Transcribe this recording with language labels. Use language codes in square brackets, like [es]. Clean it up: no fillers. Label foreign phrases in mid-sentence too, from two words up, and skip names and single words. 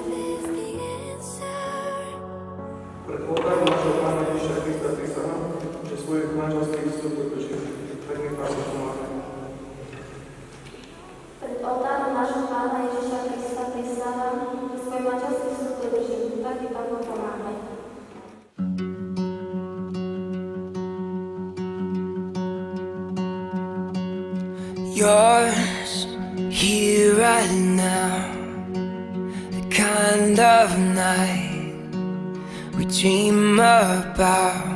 [sk] Predpokladám nášho Pána Ježiša Krista prísahám, že svojich manželských sľub dodržím. Tak mi Pán pomáha. Pred oltárom nášho Pána Ježiša Krista prísahám, že svoj manželský sľub dodržím. Tak mi Pán pomáha. [en] Yours here right now, the kind of night we dream about.